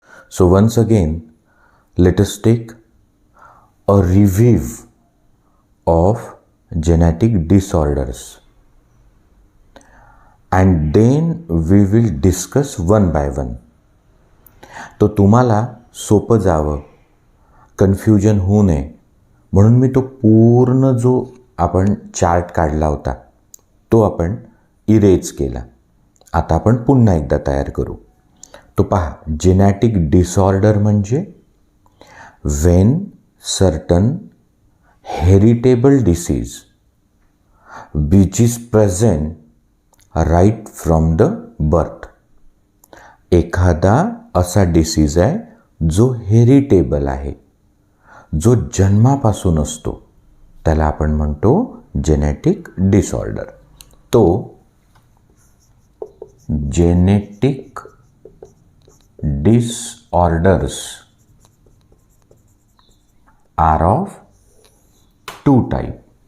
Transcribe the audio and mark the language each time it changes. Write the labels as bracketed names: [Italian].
[English] So once again, let us take a review of genetic disorders and then we will discuss one by one. [Marathi] तो तुम्हाला सोपं जावं, confusion होऊ नये म्हणून मी तो पूर्ण जो आपण चार्ट काढला होता तो आपण इरेज केला. आता आपण पुन्हा एकदा तयार करू. तो पहा, जेनेटिक डिसऑर्डर म्हणजे [English] when certain heritable disease which is present right from the birth. [Marathi] एखादा असा डिसीज आहे जो हेरिटेबल आहे, जो जन्मापासून असतो, त्याला आपण म्हणतो जेनेटिक डिसऑर्डर. [English] तो genetic disorders are of two type.